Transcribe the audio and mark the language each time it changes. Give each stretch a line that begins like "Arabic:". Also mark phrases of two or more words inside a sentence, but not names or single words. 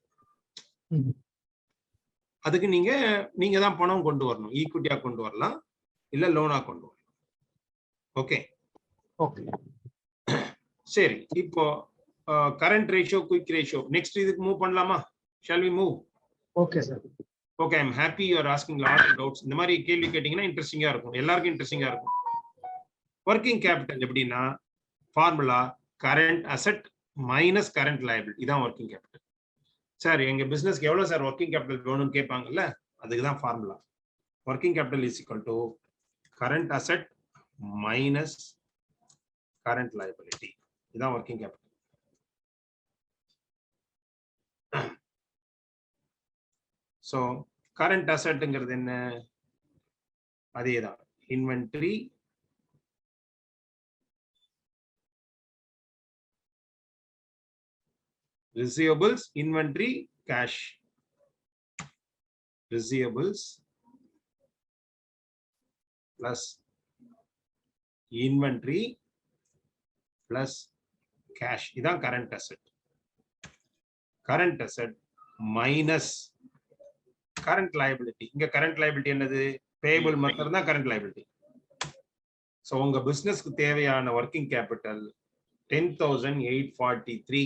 Tamil: அதுக்கு நீங்க தான் பணம் கொண்டு வரணும், ஈக்விட்டியா கொண்டு வரலாம், இல்ல லோனா கொண்டு வரலாம். ஓகே ஓகே சரி. இப்போ
English: current ratio, quick ratio, next
Tamil: இதுக்கு மூவ் பண்ணலாமா?
English: Shall we move? OK sir.
Tamil: ஓகே,
English: I am happy you are asking lot of doubts.
Tamil: இந்த மாதிரி கேள்வி கேட்டீங்கன்னா இன்ட்ரெஸ்டிங்கா இருக்கும், எல்லாருக்கும் இன்ட்ரெஸ்டிங்கா இருக்கும்.
English: working capital
Tamil: எப்படின்னா
English: formula current asset minus current liability,
Tamil: இதான்
English: working capital.
Tamil: சார் எங்க பிசினஸ்க்கு எவ்வளவு சார்
English: working capital
Tamil: வேணும்னு கேட்பாங்கல்ல, அதுக்கு தான் ஃபார்முலா.
English: working capital is equal to current asset minus current liability, இதான் working capital.
Tamil: ஸோ
English: current assetங்கிறது
Tamil: என்ன?
English: அதேதான், இன்வென்ட்ரி receivables, inventory, cash. Receivables plus inventory plus cash,
Tamil: இதான்
English: current asset. Current asset minus current liability.
Tamil: இங்க
English: current liability
Tamil: என்னது? Payable மட்டும் தான்
English: current liability.
Tamil: So உங்க பிசினஸ்க்கு தேவையான
English: working capital
Tamil: 10,843.